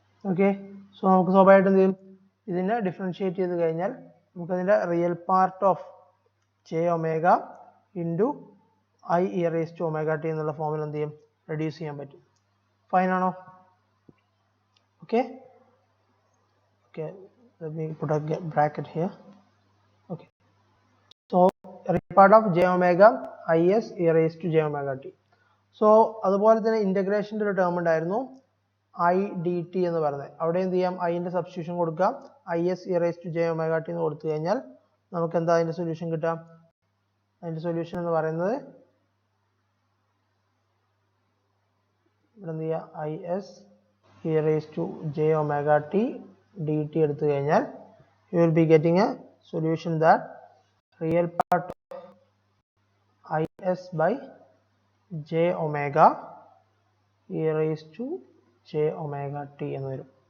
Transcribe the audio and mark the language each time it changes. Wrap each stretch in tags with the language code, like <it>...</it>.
<ml>Okay, so നമുക്ക് സ്വാഭാവികമായിട്ട് എന്ത് ചെയ്യും, ഇതിനെ ഡിഫറൻഷിയേറ്റ് ചെയ്ത് കഴിഞ്ഞാൽ നമുക്കതിൻ്റെ real part of J omega into I E raise to omega T എന്നുള്ള ഫോമിൽ എന്ത് ചെയ്യും, റെഡ്യൂസ് ചെയ്യാൻ പറ്റും. ഫൈൻ ആണോ? Okay, okay,</ml> <en>let me put a bracket here. Okay, so real part of j omega is e raised to j omega t.</en> <ml>So അതുപോലെ തന്നെ ഇന്റഗ്രേഷൻ്റെ ഒരു ടേം ഉണ്ടായിരുന്നു ഐ ഡി ടി എന്ന് പറയുന്നത്. അവിടെ എന്ത് ചെയ്യാം, ഐന്റെ സബ്സ്റ്റിറ്റ്യൂഷൻ കൊടുക്കാം, I S E raise to J omega T എന്ന് കൊടുത്തു കഴിഞ്ഞാൽ നമുക്ക് എന്താ അതിന്റെ സൊല്യൂഷൻ കിട്ടാം? അതിന്റെ സൊല്യൂഷൻ എന്ന് പറയുന്നത് ഇവിടെ എന്ത് ചെയ്യുക, I S E raise to J omega T D T എടുത്തു കഴിഞ്ഞാൽ</ml> <en>you will be getting a solution that real part of is by j omega e raised to j omega t</en> <ml>എന്ന് വരും.</ml>